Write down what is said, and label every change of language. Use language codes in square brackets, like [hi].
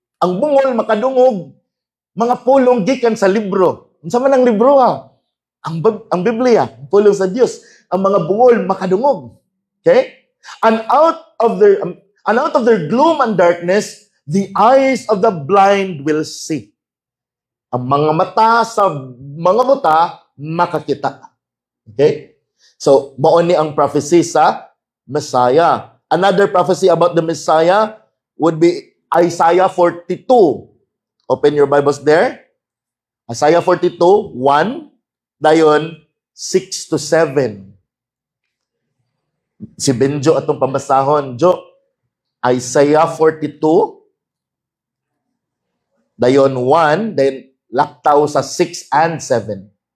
[ceb] Ang bungol makadungog mga pulong gikan sa libro. Unsa man ang libro ha? Ang Biblia, pulong sa Dios. Ang mga bungol makadungog. Okay? [en] And out of their gloom and darkness, the eyes of the blind will see. [ceb] Ang mga mata sa mga buta makakita. Okay? So, mao ni ang prophecy sa Messiah. [en] Another prophecy about the Messiah would be Isaiah 42. Open your Bibles there. Isaiah 42, 1, dayon 6 to 7. [ceb] Si Benjo atong pambasahon. Jo, Isaiah 42, dayon 1, then laktaw sa 6 and 7.